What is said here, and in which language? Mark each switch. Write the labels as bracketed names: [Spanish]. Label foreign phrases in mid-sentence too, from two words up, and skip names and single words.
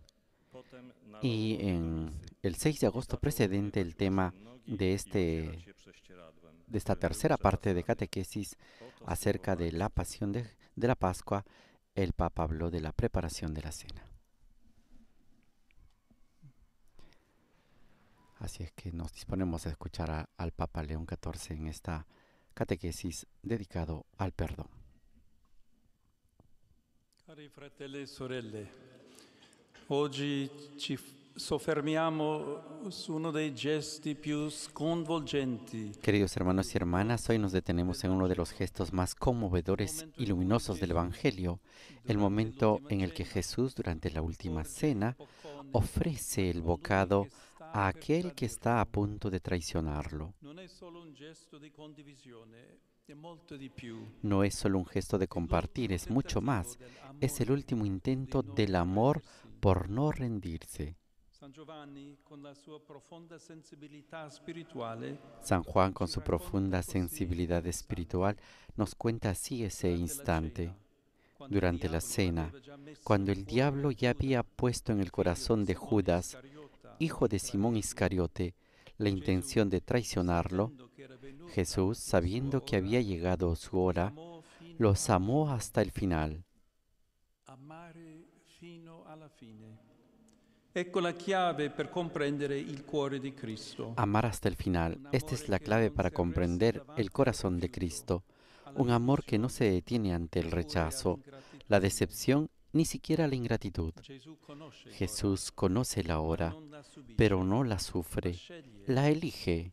[Spanish] Y en el 6 de agosto precedente, el tema de esta tercera parte de catequesis acerca de la pasión de la Pascua, el Papa habló de la preparación de la cena. Así es que nos disponemos a escuchar al Papa León XIV en esta catequesis dedicado al perdón. [Italian] Cari fratelli e sorelle, oggi ci soffermiamo su uno dei gesti più sconvolgenti. [Spanish] Queridos hermanos y hermanas, hoy nos detenemos en uno de los gestos más conmovedores y luminosos del Evangelio, el momento en el que Jesús, durante la última cena, ofrece el bocado a aquel que está a punto de traicionarlo. [Italian] Non è solo un gesto di condivisione, è molto di più. [Spanish] No es solo un gesto de compartir, es mucho más. Es el último intento del amor por no rendirse. [Italian] San Giovanni, con la sua profonda sensibilità spirituale, [Spanish] San Juan, con su profunda sensibilidad espiritual, nos cuenta así ese instante. Durante la cena, cuando el diablo ya había puesto en el corazón de Judas, hijo de Simón Iscariote, la intención de traicionarlo, Jesús, sabiendo que había llegado su hora, los amó hasta el final. [Italian] amare fino alla fine. Ecco la chiave per comprendere il cuore di Cristo. [Spanish] Amar hasta el final. Esta es la clave para comprender el corazón de Cristo. Un amor que no se detiene ante el rechazo, la decepción, ni siquiera la ingratitud. Jesús conoce la hora, pero no la sufre, la elige.